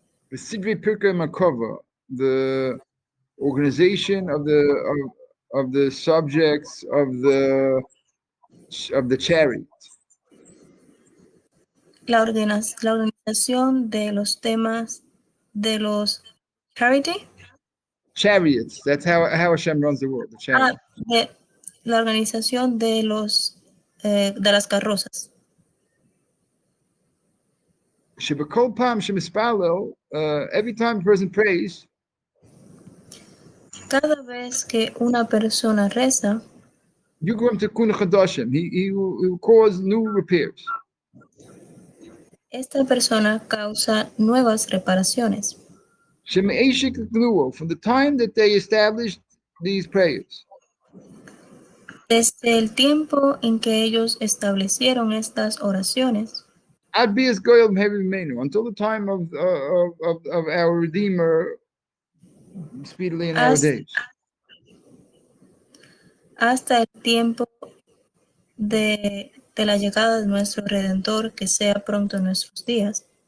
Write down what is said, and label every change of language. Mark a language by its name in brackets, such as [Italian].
[English] The Sidri Pirkei Makova, the organization of the subjects of the chariot. [Spanish] La organización de los temas de los [English] chariots. That's how Hashem runs the world. The chariot. [Spanish] La organización de las carrozas. [Hebrew] Shebekol pam shemispalel, [English] every time a person prays, [Spanish] cada vez que una persona reza, [Hebrew] Yugrom Tekun Chadashim, [English] he will cause new repairs. [Spanish] Esta persona causa nuevas reparaciones. [Hebrew] Sheme'eshik Gluo, [English] from the time that they established these prayers. [Spanish] Desde el tiempo en que ellos establecieron estas oraciones, [English] until the time of our Redeemer, speedily in our days. [Spanish] Hasta el tiempo de la llegada de nuestro Redentor, que sea pronto en nuestros días.